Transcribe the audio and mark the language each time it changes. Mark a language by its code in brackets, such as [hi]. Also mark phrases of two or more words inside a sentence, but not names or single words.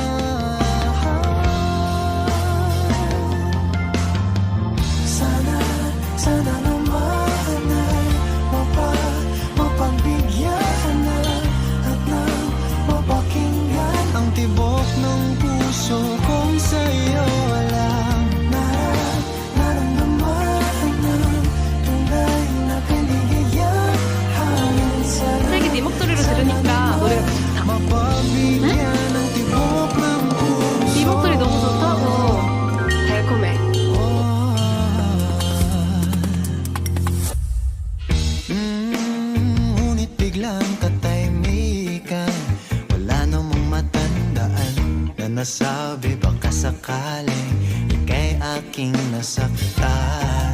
[tl] Sana naman ay mapagbigyan na at nang mapakinggan ang tibok ng puso kong sa'yo lang naramdaman ng tunay na kaligayahan. [ko] 갑자기 네 목소리로 들으니까 노래가 더 좋다. [tl] Mapabigyan ng tibok ng puso. [ko] 네 목소리 너무 좋다고. 달콤해. [tl] Ngunit biglang katahimikan. Wala namang matandaan na nasabi baka sakaling ika'y aking nasaktan.